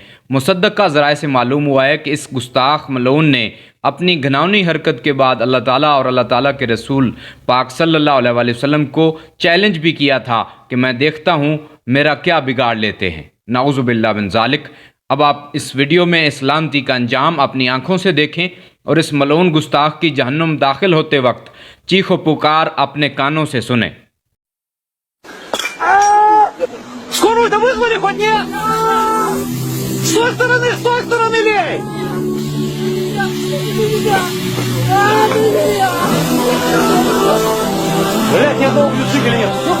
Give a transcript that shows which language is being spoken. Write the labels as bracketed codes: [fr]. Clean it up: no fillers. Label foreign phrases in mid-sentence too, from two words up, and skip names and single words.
[ur] مصدقہ ذرائع سے معلوم ہوا ہے کہ اس گستاخ ملعون نے اپنی گھناؤنی حرکت کے بعد اللہ تعالیٰ اور اللہ تعالیٰ کے رسول پاک صلی اللہ علیہ وآلہ وسلم کو چیلنج بھی کیا تھا کہ میں دیکھتا ہوں میرا کیا بگاڑ لیتے ہیں۔ [ar] نعوذ باللہ من ذالک۔ [ur] اب آپ اس ویڈیو میں اس لعنتی کا انجام اپنی آنکھوں سے دیکھیں اور اس ملعون گستاخ کی جہنم داخل ہوتے وقت چیخ و پکار اپنے کانوں سے سنیں۔ [ru] Скорую-то вызвали хоть нет? С той стороны лей! Блядь, ни одного ключика или нет?